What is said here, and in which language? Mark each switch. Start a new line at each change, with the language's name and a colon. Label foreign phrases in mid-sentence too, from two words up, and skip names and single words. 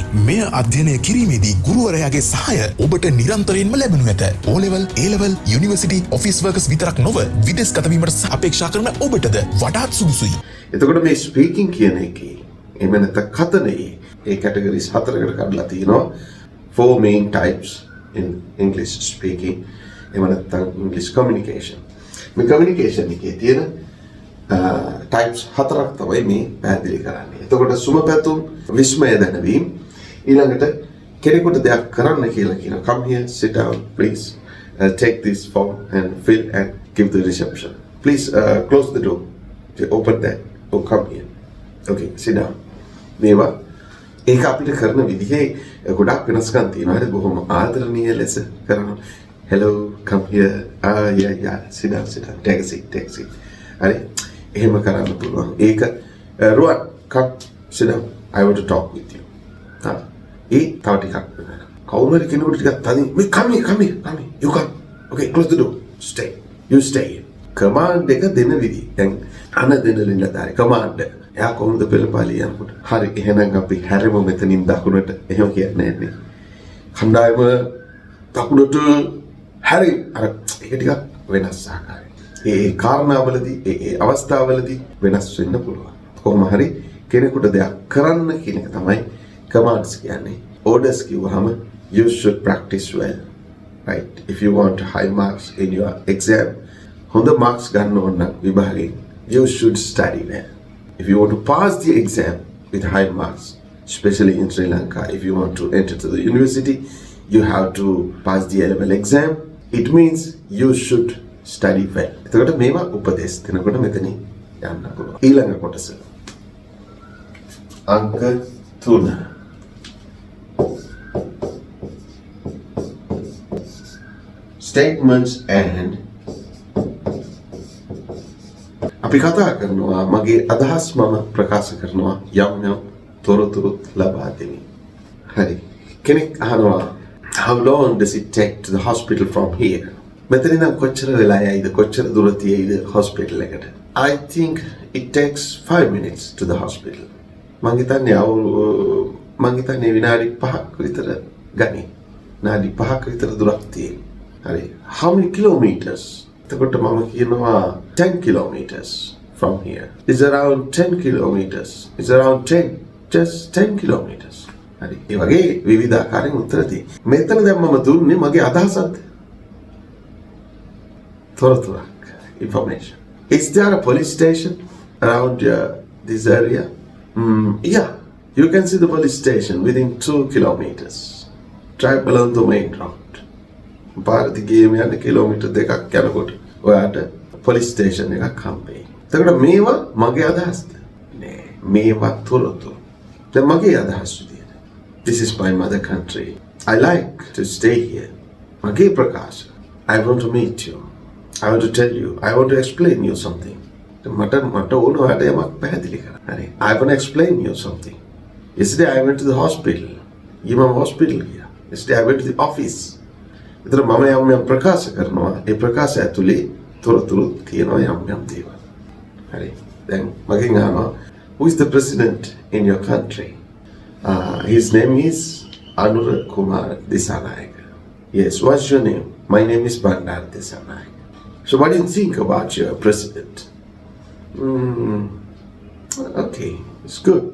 Sinhala: මෙය අධ්‍යයනය කිරීමේදී ගුරුවරයාගේ සහාය ඔබට නිරන්තරයෙන්ම ලැබෙනු ඇත.
English: O level, A level, University, Office Workers
Sinhala: විතරක් නොව විදේශගත වීමට අපේක්ෂා කරන ඔබටද වඩාත් සුදුසුයි. එතකොට මේ ස්පීකින් කියන එකේ එහෙම නැත්නම් කතනේ ඒ කැටගරිස් 4කට කඩලා තියෙනවා.
English: 4 main types in English speaking.
Sinhala: එහෙම නැත්නම්
English: English communication.
Sinhala: මේ communication එකේ තියෙන types 4ක් තමයි මේ පැහැදිලි කරන්නේ. එතකොට සුමපැතුම් විස්මය දැනවීම ඊළඟට කෙනෙකුට දෙයක් කරන්න කියලා කියනවා.
English: Come here, sit down, please. Take this form and fill and give the reception. Please close the door. Open that. Oh, come here. Okay, sit down.
Sinhala: මේවා ඒක අපිට කරන විදිහේ ගොඩක් වෙනස්කම් තියෙනවා. හරි බොහොම ආදරණීය ලෙස කරනවා.
English: Hello, come here. Yeah. Sit down. Take a seat.
Sinhala: හරි. එහෙම කරන්න පුළුවන්. ඒක රුවන්,
English: come, sit down. I want to talk with you.
Sinhala: ඒ තව ටිකක් වෙනවා. කවුරු හරි කෙනෙකුට ටිකක් තදින් මේ
English: come here. You come. Okay, close the door. Stay. You stay. command
Sinhala: එක දෙන විදිහ. දැන් අන දෙන ලින්දතරේ command. එයා කොහොමද පෙළපාලිය යනකොට? හරි. එහෙනම් අපි හැරෙමු මෙතනින් දකුණට. එහෙම කියන්නේ නැහැ. කණ්ඩායම දකුණට හැරි අර ඒක ටිකක් වෙනස් ආකාරයි. ඒ කාරණාවලදී ඒ අවස්ථාවලදී වෙනස් වෙන්න පුළුවන්. කොහොම හරි කෙනෙකුට දෙයක් කරන්න කියන එක තමයි commands කියන්නේ.
English: orders කිව්වහම you should practice well. Right? If you want high marks in your exam,
Sinhala: හොඳ marks ගන්න ඕන නම් විභාගයෙන්
English: you should study well. If you want to pass the exam with high marks, especially in Sri Lanka, if you want to enter to the university, you have to pass the A-level exam. It means you should study well.
Sinhala: එතකොට මේවා උපදේශ දෙනකොට මෙතනින් යන්න පුළුවන්. ඊළඟ කොටස. අංක 3.
English: Statements and
Sinhala: අපි කතා කරනවා මගේ අදහස් මම ප්‍රකාශ කරනවා යම් තොරතුරුත් ලබා දෙමි. හරි. කෙනෙක් අහනවා
English: how long does it take to the hospital from here?
Sinhala: මෙතන ඉඳන් කොච්චර වෙලා යයිද කොච්චර දුර තියෙයිද hospital එකට?
English: I think it takes 5 minutes to the hospital.
Sinhala: මං හිතන්නේ විනාඩි 5ක් විතර ගනි. විනාඩි 5ක් විතර දුරක් තියෙයි. හරි.
English: How many kilometers?
Sinhala: එතකොට මම කියනවා
English: 10 kilometers from here. It's around 10 kilometers. It's around 10. Just 10 kilometers.
Sinhala: හරි. ඒ වගේ විවිධ ආකාරයෙන් උත්තර දී. මෙතන දැන් මම දුන්නේ මගේ අදහසක්ද? තොරතුරක්.
English: Information. Is there a police station around this area? Yeah. You can see the police station within 2 kilometers. Drive along the main road.
Sinhala: පාරදිගේම යන කිලෝමීටර් දෙකක් යනකොට ඔයාට police station එකක් හම්බෙයි. එතකොට මේවා මගේ අදහස්ද? නෑ. මේවා තොරතුරු. දැන් මගේ අදහස් විදියට.
English: This is my mother country. I like to stay here.
Sinhala: මගේ ප්‍රකාශ.
English: I want to meet you. I want to tell you. I want to explain you something.
Sinhala: මට ඕන ඔයාට යමක් පැහැදිලි කරන්න. හරි.
English: I want to explain you something. Yesterday I went to the hospital.
Sinhala: මම hospital ගියා.
English: Yesterday I went to the office.
Sinhala: එතන මම යම් ප්‍රකාශ කරනවා. ඒ ප්‍රකාශය ඇතුලේ තොරතුරු තියෙනවා යම් දේවල්. හරි. දැන් මගෙන් අහනවා
English: who is the president in your country? His name is Anura Kumar Dissanayake. Yes, what's your name? My name is Bandar Dissanayake. So what do you think about your president? Okay, it's good.